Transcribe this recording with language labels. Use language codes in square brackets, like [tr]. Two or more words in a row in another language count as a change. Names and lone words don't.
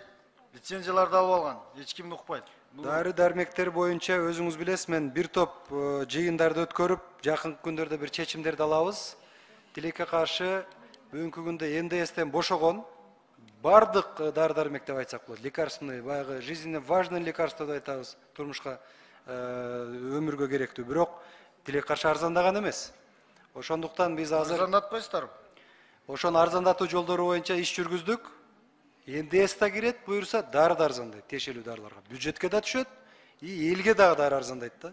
[ky] Лицензияларды алып алган. Эч кимди укпайт. Дары дармектер боюнча өзүңүз билесиз, мен бир топ жыйындарды өткөрүп, жакынкы күндөрдө бир чечимдерди алабыз. Тилекке каршы бүгүнкү күндө НДСтен бошогон бардык дары дармек деп айтсак болот. [ru] Лекарственный, баягы жизненно важный лекарство [ky] деп айтабыз. Турмушка өмүргө керектүү, бирок тилекке каршы арзандаган эмес. Ошондуктан биз азыр Арзандатпайсыздарбы? ошону арзандатуу жолдору боюнча иш жүргүздүк. НДС да кирет, буюрса дары да арзандайт, тиешелүү дарыларга. Бюджетке да түшөт, элге дагы дары арзандайт да.